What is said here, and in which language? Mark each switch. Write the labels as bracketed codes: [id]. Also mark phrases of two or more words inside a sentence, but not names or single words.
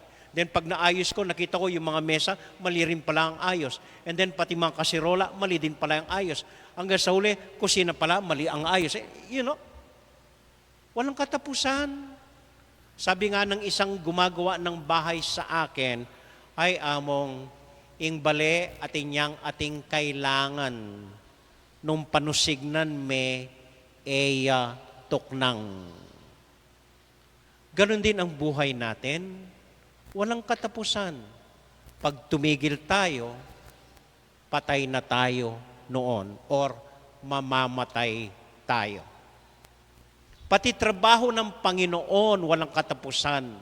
[tl] Then pag naayos ko, nakita ko yung mga mesa, mali rin pala ang ayos. And then pati mga kasirola, mali din pala ang ayos. Hanggang sa huli, kusina pala, mali ang ayos. Walang katapusan. Sabi nga ng isang gumagawa ng bahay sa akin, [pam] ay among ingbale at inyang ating kailangan nung panusignan me eya tuknang. [tl] Ganon din ang buhay natin. Walang katapusan. Pag tumigil tayo, patay na tayo noon or mamamatay tayo. Pati trabaho ng Panginoon, walang katapusan.